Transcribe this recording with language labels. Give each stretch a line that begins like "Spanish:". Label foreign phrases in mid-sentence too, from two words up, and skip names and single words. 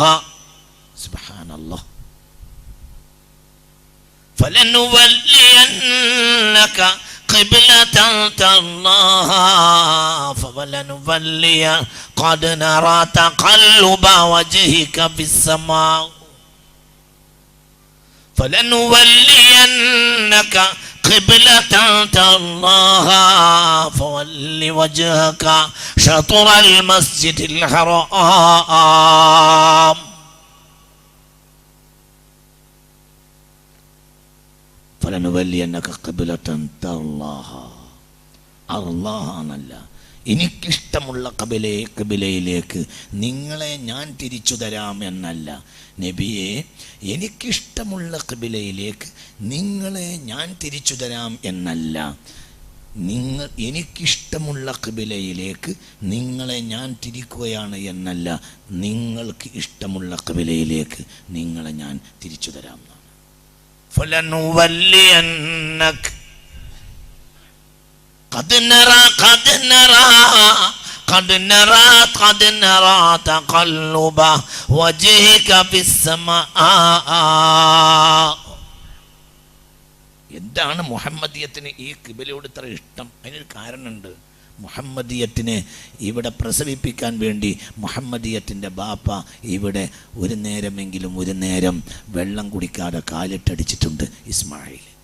Malayalam: സുബ്ഹാനല്ലാഹ്.
Arabic: فلنولينك قبلة ترضاها فلنولي قد نرى تقلب وجهك في السماء فلنولينك قبلة ترضاها فول وجهك شطر المسجد الحرام. فلنولينك قبلة ترضاها.
Malayalam: അല്ലാഹ് എന്നല്ല, എനിക്കിഷ്ടമുള്ള ഖിബലയിലേക്ക് നിങ്ങളെ ഞാൻ തിരിച്ചു തരാം എന്നല്ല. നബിയെ, എനിക്കിഷ്ടമുള്ള ഖിബലയിലേക്ക് നിങ്ങളെ ഞാൻ തിരിച്ചു തരാം എന്നല്ല. എനിക്കിഷ്ടമുള്ള ഖിബലയിലേക്ക് നിങ്ങളെ ഞാൻ തിരിക്കുകയാണ് എന്നല്ല. നിങ്ങൾക്ക് ഇഷ്ടമുള്ള ഖിബലയിലേക്ക് നിങ്ങളെ ഞാൻ തിരിച്ചു തരാം എന്നാണ്.
Arabic: قد نرى قد نرى تقلب وجهك في السماء.
Malayalam: എന്താണ് മുഹമ്മദിയത്തിന് ഈ ഖിബലയോട് ഇത്ര ഇഷ്ടം? അതിനൊരു കാരണമുണ്ട്. മുഹമ്മദിയത്തിനെ ഇവിടെ പ്രസവിപ്പിക്കാൻ വേണ്ടി മുഹമ്മദിയത്തിൻ്റെ ബാപ്പ ഇവിടെ ഒരു നേരം വെള്ളം കുടിക്കാതെ കാലിട്ടടിച്ചിട്ടുണ്ട് ഇസ്മായിൽ.